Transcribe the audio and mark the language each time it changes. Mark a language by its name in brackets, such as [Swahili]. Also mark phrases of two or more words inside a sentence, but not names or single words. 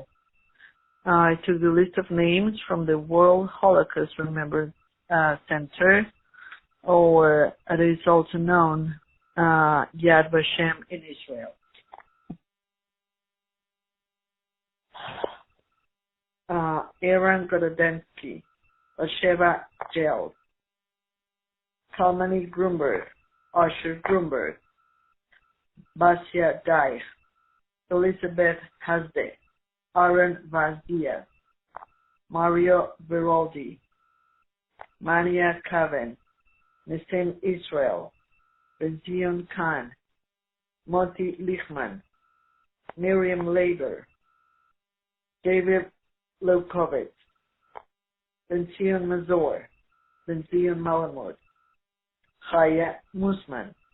[English] I took the list of names from the World Holocaust Remembrance Center, or it is also known Yad Vashem in Israel. Aaron Gododensky, Osheva Jail, Kalmani Grunberg, Asher Grunberg, Basia Deich, Elizabeth Hasde, Aaron Vaz-Diaz, Mario Veroldi, Mania Kaven, Nissim Israel, Benzion Khan, Moti Lichman, Miriam Lager, David Leukovitz, Benzion Mazor, Benzion Malamud, Chaya Musman,